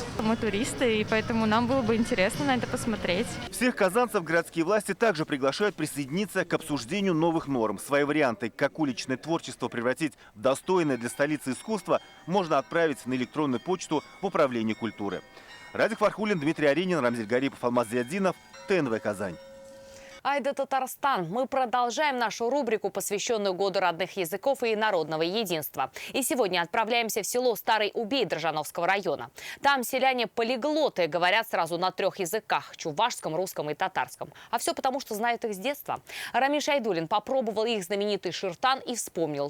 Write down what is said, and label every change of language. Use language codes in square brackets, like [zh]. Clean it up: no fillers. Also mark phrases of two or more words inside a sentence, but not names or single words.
[ru] Мы туристы, и поэтому нам было бы интересно на это посмотреть. Всех казанцев городские власти также приглашают присоединиться к обсуждению новых норм. Свои варианты, как уличное творчество превратить в достойное для столицы искусства, можно отправить на электронную почту в Управление культуры. Радик Фархулин, Дмитрий Аренин, Рамзель Гарипов, Алмаз Зиаддинов, ТНВ «Казань». Айда Татарстан. Мы продолжаем нашу рубрику, посвященную Году родных языков и народного единства. И сегодня отправляемся в село Старый Убей Дрожжановского района. Там селяне-полиглоты говорят сразу на 3 языках – чувашском, русском и татарском. А все потому, что знают их с детства. Рамиль Айдуллин попробовал их знаменитый ширтан и вспомнил.